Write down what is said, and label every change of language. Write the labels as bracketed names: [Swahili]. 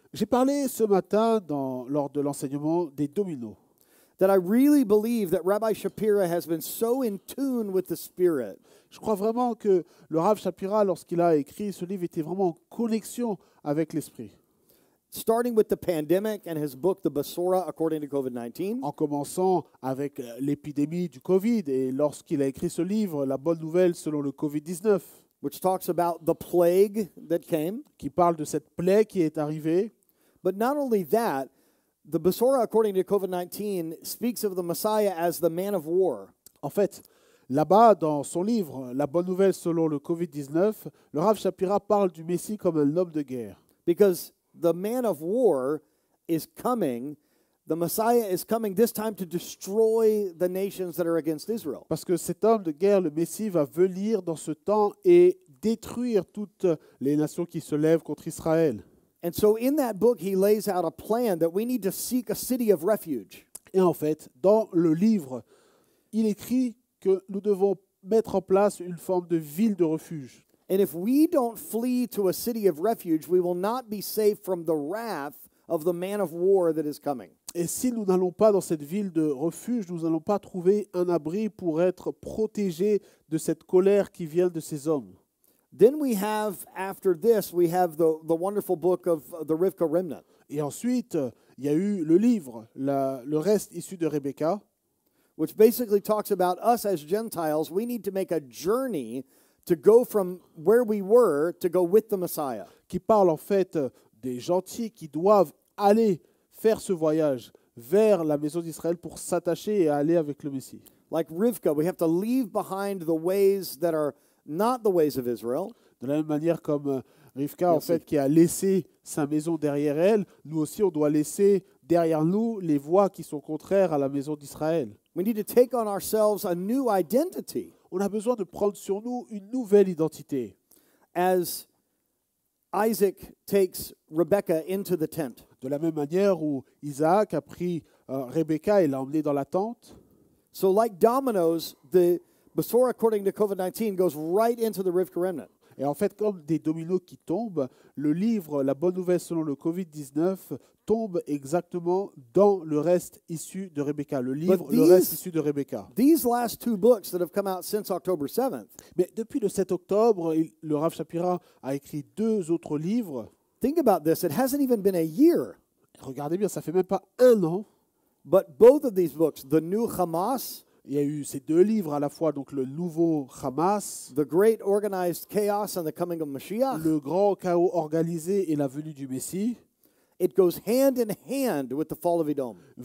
[French] J'ai parlé ce matin lors de l'enseignement des dominos. [English] that I really believe that Rabbi Shapira has been so in tune with the Spirit [French] Je crois vraiment que le Rav Shapira, lorsqu'il a écrit ce livre, était vraiment en connexion avec l'Esprit. [English] starting with the pandemic and his book, The Basora According to COVID-19, [French] En commençant avec l'épidémie du Covid, et lorsqu'il a écrit ce livre, La bonne nouvelle selon le Covid-19, [English] which talks about the plague that came. [French] qui parle de cette plaie qui est arrivée. [English] But not only that, the Besorah, according to COVID-19, speaks of the Messiah as the man of war. [French] En fait, là-bas, dans son livre La bonne nouvelle selon le Covid-19, le Rav Shapira parle du Messie comme un homme de guerre. [English] Because the man of war is coming, the Messiah is coming this time to destroy the nations that are against Israel. [French] Parce que cet homme de guerre, le Messie, va venir dans ce temps et détruire toutes les nations qui se lèvent contre Israël. [English] And so in that book, he lays out a plan that we need to seek a city of refuge. [French] Et en fait, dans le livre, il écrit que nous devons mettre en place une forme de ville de refuge. [English] And if we don't flee to a city of refuge, we will not be safe from the wrath of the man of war that is coming. [French] Et si nous n'allons pas dans cette ville de refuge, nous n'allons pas trouver un abri pour être protégés de cette colère qui vient de ces hommes. [English] Then we have, after this, we have the wonderful book of the Rivka Remnant. [French] Et ensuite, il y a eu le livre, le reste issu de Rebecca, [English] Which basically talks about us as Gentiles. We need to make a journey to go from where we were to go with the Messiah. [French] qui parle en fait des gentils qui doivent aller faire ce voyage vers la maison d'Israël pour s'attacher et aller avec le Messie. [English] Like Rivka, we have to leave behind the ways that are not the ways of Israel. [French] De la même manière comme Rivka, en Merci. fait, qui a laissé sa maison derrière elle, nous aussi, on doit laisser derrière nous les voies qui sont contraires à la maison d'Israël. [English] We need to take on ourselves a new identity [French] On a besoin de prendre sur nous une nouvelle identité. [English] as Isaac takes Rebekah into the tent. [French] De la même manière où Isaac a pris Rebecca et l'a emmenée dans la tente. [English] So like dominoes, the Besorah, according to COVID-19, goes right into the Rivka Remnant. [French] Et en fait, comme des dominos qui tombent, le livre La bonne nouvelle selon le Covid-19 tombe exactement dans le reste issu de Rebecca. Le livre, [English] But [French] le reste [English] these- [French] issu de Rebecca. [English] These last two books that have come out since October 7th, [French] Mais depuis le 7 octobre, le Rav Shapira a écrit 2 autres livres. [English] think about this. It hasn't even been a year, [French] Regardez bien, ça fait même pas 1 an. [English] but both of these books, the new Hamas, [French] Il y a eu ces 2 livres à la fois, donc le nouveau Hamas, [English] the great organized chaos and the coming of Mashiach, [French] le grand chaos organisé et la venue du Messie, [English] it goes hand in hand with the fall of Edom.